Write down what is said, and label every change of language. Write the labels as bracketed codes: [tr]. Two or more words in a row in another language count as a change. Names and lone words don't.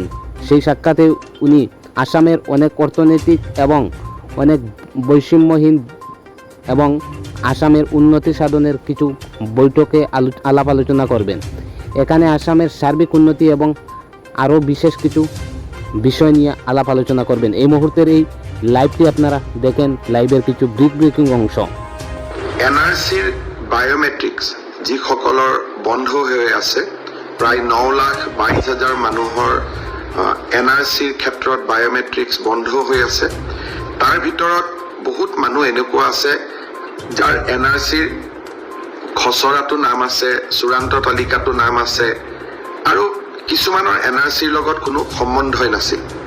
[bn] সেই সাক্ষাতে উনি আসামের অনেক অর্থনৈতিক এবং অনেক বৈষম্যহীন এবং আসামের উন্নতি সাধনের কিছু বৈঠকে আলাপ আলোচনা করবেন। এখানে আসামের সার্বিক উন্নতি এবং আরও বিশেষ কিছু বিষয় নিয়ে আলাপ আলোচনা করবেন। এই মুহূর্তের এই লাইভটি আপনারা দেখেন, লাইভের কিছু ব্রেকিং অংশ। [as] NRCৰ বায়োমেট্ৰিক্স যিসকলৰ বন্ধ হৈ আছে প্ৰায় 9,22,000 মানুহৰ NRCৰ ক্ষেত্ৰত বায়োমেট্ৰিক্স বন্ধ হৈ আছে। তাৰ ভিতৰত বহুত মানুহ এনেকুৱা আছে যাৰ NRCৰ খচৰাটো নাম আছে, চূড়ান্ত তালিকাটো নাম আছে, আৰু কিছুমানৰ NRCৰ লগত কোনো সম্বন্ধই নাছিল।